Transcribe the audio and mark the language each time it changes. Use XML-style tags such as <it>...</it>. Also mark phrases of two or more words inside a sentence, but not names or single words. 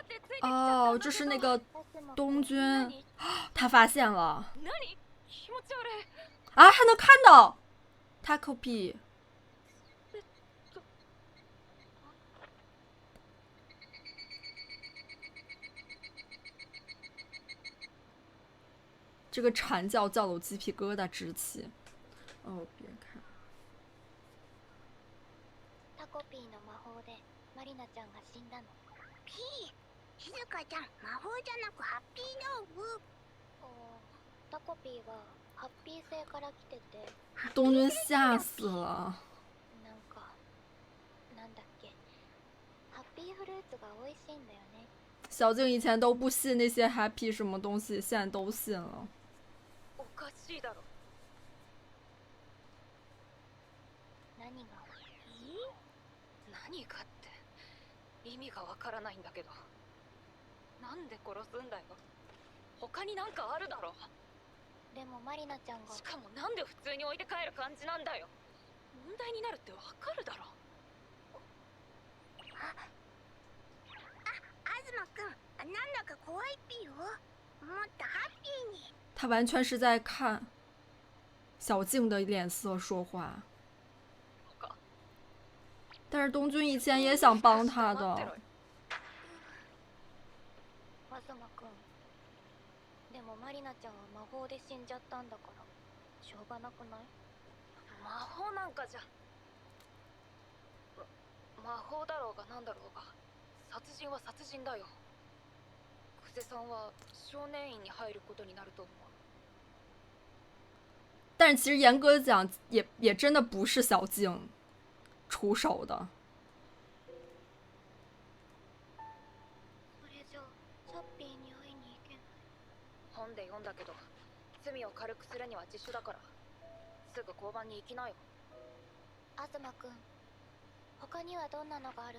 <zh>哦，这是那个东君，他发现了啊，还能看到 Takopi。这个蝉叫叫了我鸡皮疙瘩直起。哦，别看。</zh> <ja>タコピーの魔法でマリナちゃんが死んだの。ピー、静香ちゃん、魔法じゃなくハッピー道具。タコピーはハッピー星から来てて。</ja> <zh>东君吓死了。</zh> <ja>なんだっけ、ハッピーフルーツが美味しいんだよね。</ja> <zh>小静以前都不信那些 happy 什么东西，现在都信了。</zh> <ja>おかしいだろ。何が？何かって意味がわからないんだけど。なんで殺すんだよ。他になんかあるだろ。でもマリナちゃんが。しかもなんで普通に置いて帰る感じなんだよ。問題になるってわかるだろ。東くん、なんだか怖いピーよ。もっとハッピーに。</ja> <zh>他完全是在看小静的脸色说话。但是东君以前也想帮他的。</zh> <ja>東くん、でもマリナちゃんは魔法で死んじゃったんだからしょうがなくない？魔法なんかじゃ。魔法だろうがなんだろうが殺人は殺人だよ。久世さんは少年院に入ることになると思う。</ja> <zh>但是其实严格讲也真的不是小静出手的。</zh> <ja>それじゃチャッピーに会いに行けない。本で読んだけど罪を軽くするには自首だからすぐ交番に行きなよ。東くん、他にはどんなのがあるの？</ja>